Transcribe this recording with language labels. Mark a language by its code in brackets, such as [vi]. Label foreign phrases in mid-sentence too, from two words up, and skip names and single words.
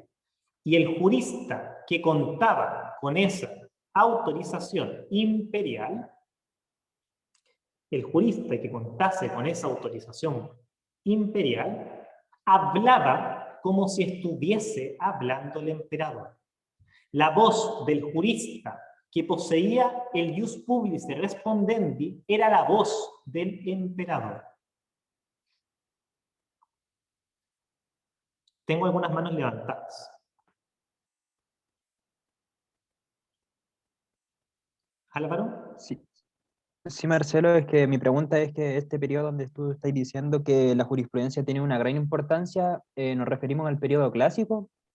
[es] Y el jurista que contaba con esa autorización imperial, el jurista que contase con esa autorización imperial, hablaba como si estuviese hablando el emperador. La voz del jurista que poseía el [la] ius publice respondendi [es] era la voz del emperador. Tengo algunas manos levantadas. ¿Álvaro? Sí. Sí, Marcelo, es que mi pregunta es que este periodo donde tú estás diciendo que la jurisprudencia tiene una gran importancia, ¿nos referimos al periodo clásico?